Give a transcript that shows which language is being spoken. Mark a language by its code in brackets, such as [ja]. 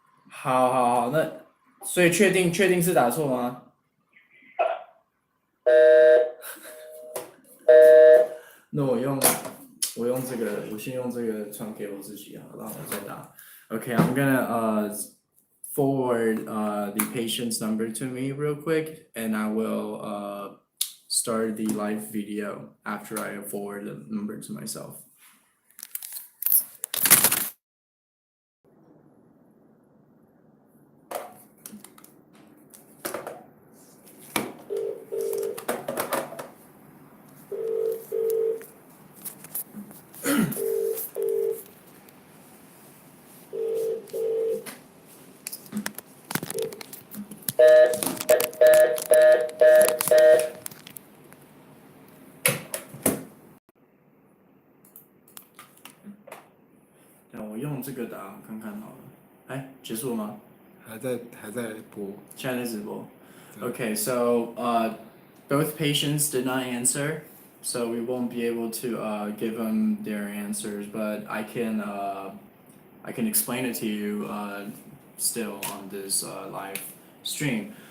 [zh] 好，好，那所以确定是打错吗？那我先用这个传给我自己啊，然后我再打。 [en] Okay, I'm gonna forward the patient's number to me real quick, and I will start the live video after I forward the number to myself. [zh] 那我用这个打看看好了。哎，结束了吗？还在播。现在在直播。 [en] Okay, so both patients did not answer, so we won't be able to give them their answers, but I can explain it to you still on this live stream.